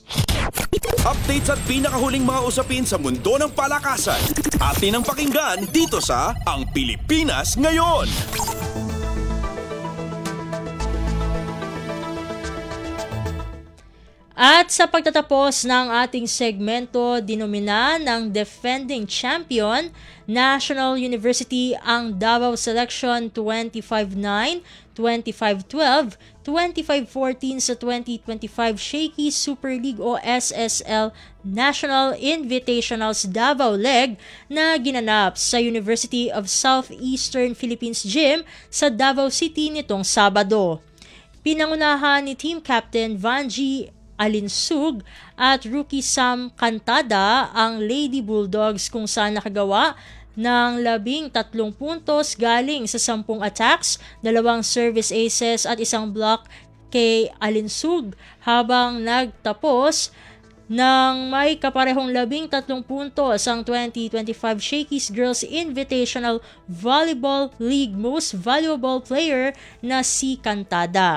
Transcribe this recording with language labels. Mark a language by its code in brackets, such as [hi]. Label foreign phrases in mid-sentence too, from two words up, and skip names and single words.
[tl] Updates at pinakahuling mga usapin sa mundo ng palakasan. Atin ang pakinggan dito sa Ang Pilipinas Ngayon. At sa pagtatapos ng ating segmento, dinomina ng defending champion, National University ang Davao Selection 25-9, 25-12, 25-14 sa 2025 Shaky Super League o SSL National Invitationals Davao Leg na ginanap sa University of Southeastern Philippines Gym sa Davao City nitong Sabado. Pinangunahan ni [en] Team Captain [tl] Vanji Alinsug at rookie Sam Cantada ang Lady Bulldogs kung saan nakagawa ng 13 puntos galing sa 10 attacks, 2 [en] service aces [tl] at 1 block kay Alinsug habang nagtapos ng may kaparehong 13 puntos ang 2025 Shakey's Girls Invitational Volleyball League Most Valuable Player na si Cantada.